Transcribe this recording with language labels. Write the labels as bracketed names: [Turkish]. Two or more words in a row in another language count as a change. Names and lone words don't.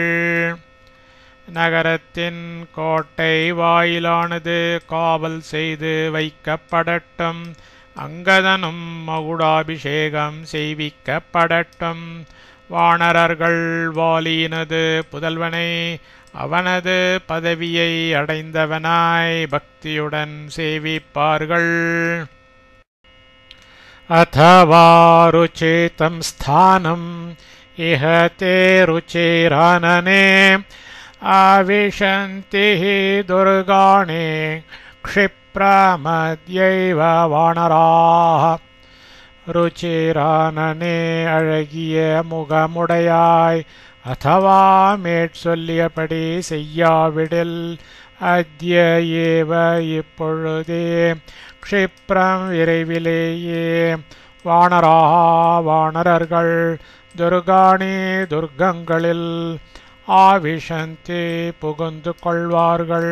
[Tamil] நகரத்தின் கோட்டை வாயிலானது காவல் செய்து வைக்கப்படட்டும். அங்கதனும் மகுடாபிஷேகம் செய்விக்கப்படட்டும். வானரர்கள் வாலினது புதல்வனை அவனது பதவியை அடைந்தவனாய் பக்தியுடன் சேவிப்பார்கள். [Sanskrit] अथवा रुचेतं स्थानम् इह ते रुचिरानने आविशन्ति हि दुर्गाणि क्षिप्रमद्यैव वानराः. [Tamil] ருச்சிரானனே அழகிய முகமுடையாய் அथवा மேற்சொல்லியபடி செய்யாவிடில் [Sanskrit] अद्य एव [Tamil] இப்பொழுதே க்ஷிப்ரம் விரைவிலேயே வானராக வானரர்கள் துர்காணி துர்கங்களில் ஆவிஷந்தி புகுந்து கொள்வார்கள்.